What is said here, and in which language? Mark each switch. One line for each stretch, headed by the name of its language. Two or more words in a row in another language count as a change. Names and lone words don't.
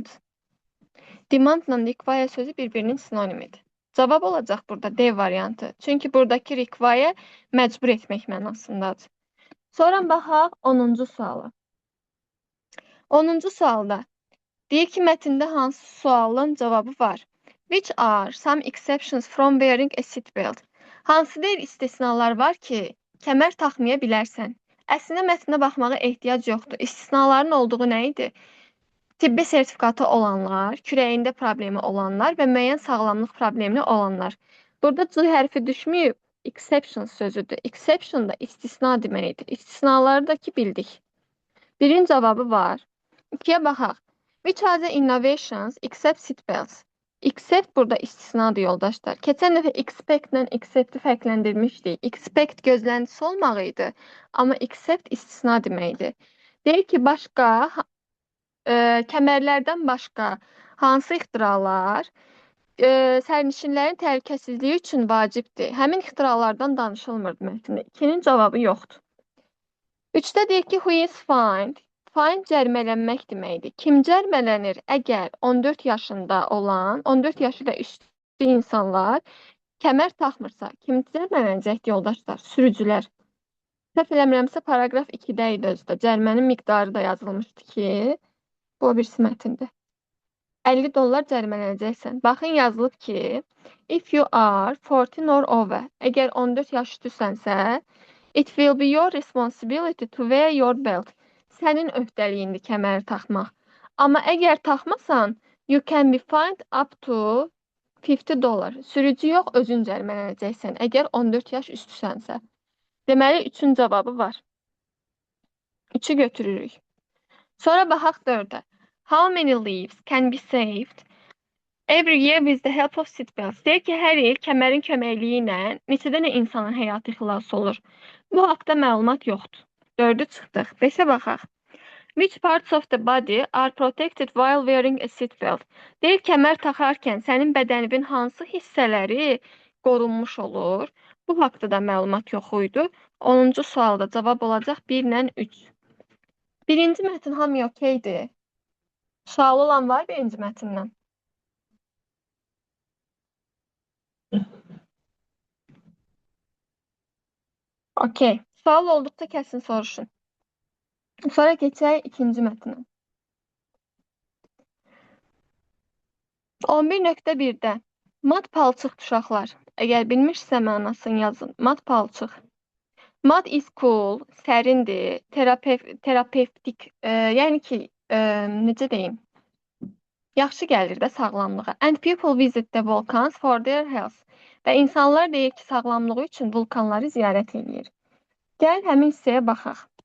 Azerbaijani: Demandla require sözü bir-birinin sinonimidir. Cavab olacaq burada D variantı. Çünki buradakı require məcbur etmək mənasındadır. Sonra baxaq 10-cu suala. 10-cu sualda deyir ki, mətndə hansı sualın cavabı var?
English: Which are some exceptions from wearing a seatbelt?
Azerbaijani: Hansı deyil istisnalar var ki, kəmər taxmaya bilərsən? Əslində mətndə baxmağa ehtiyac yoxdur. İstisnaların olduğu nə idi? Tibbi sertifikatı olanlar, kürəyində problemi olanlar və müəyyən sağlamlıq problemi olanlar. Burada C hərfi düşməyib, exception sözüdür. Exception da istisna deməkdir. İstisnaları da ki bildik. Birin cavabı var. 2-yə baxaq.
English: Which are the innovations except seatbelts?
Azerbaijani: Except burada istisnadır yoldaşlar. Keçən dəfə expect-lə accept-i fərqləndirmişdik. Expect gözləntisi olmaq idi, amma accept istisna deməkdir. Deyir ki, başqa kəmərlərdən başqa hansı ixtiralar sərnişinlərin təhlükəsizliyi üçün vacibdir? Həmin ixtiralardan danışılmır mətndə. 2-nin cavabı yoxdur. 3-də deyir ki,
English: who is fined?
Azerbaijani: Fine cərimələnmək deməkdir. Kim cərimələnir? Əgər 14 yaşında olan, 14 yaşı ilə üstü insanlar kəmər taxmırsa, kim cərimələnəcəkdir yoldaşlar? Sürücülər. Səhv eləmirəmsə, paragraf 2-də idi özdə. Cərimənin miqdarı da yazılmışdı ki, bu birisi mətndir. $50 cərimələnəcəksən. Baxın, yazılıb ki,
English: if you are 14 or over,
Azerbaijani: əgər 14 yaş üstüsənsə,
English: it will be your responsibility to wear your belt.
Azerbaijani: Sənin öhdəliyindir kəməri taxmaq. Amma əgər taxmasan,
English: you can be fined up to $50.
Azerbaijani: Sürücü yox, özün cərimələnəcəksən, əgər 14 yaş üstüsənsə. Deməli, 3-ün cavabı var. 3-ü götürürük. Sonra baxaq 4-ə.
English: How many lives can be saved every year with the help of seatbelts?
Azerbaijani: Deyir ki, hər il kəmərin köməkliyi ilə neçə dənə insanın həyatı xilas olur? Bu haqda məlumat yoxdur. 4-ü çıxdıq. 5-ə baxaq.
English: Which parts of the body are protected while wearing a seatbelt?
Azerbaijani: Deyir, kəmər taxarkən sənin bədəninin hansı hissələri qorunmuş olur? Bu haqda da məlumat yox idi. 10-cu sualda cavab olacaq 1 ilə 3. Birinci mətn hamıya okeydir. Sual olan var birinci mətndən? Okey. Sual olduqda kəsin soruşun. Sonra keçək ikinci mətnə. 11.1-də mat palçıq uşaqlar. Əgər bilmirsə mənasını yazın. Mat palçıq.
English: Mud is cool,
Azerbaijani: sərindir, terapevtik, yəni ki, necə deyim? Yaxşı gəlir də sağlamlığa.
English: And people visit the volcans for their health.
Azerbaijani: Və insanlar deyir ki, sağlamlığı üçün vulkanları ziyarət edir. Gəl həmin hissəyə baxaq.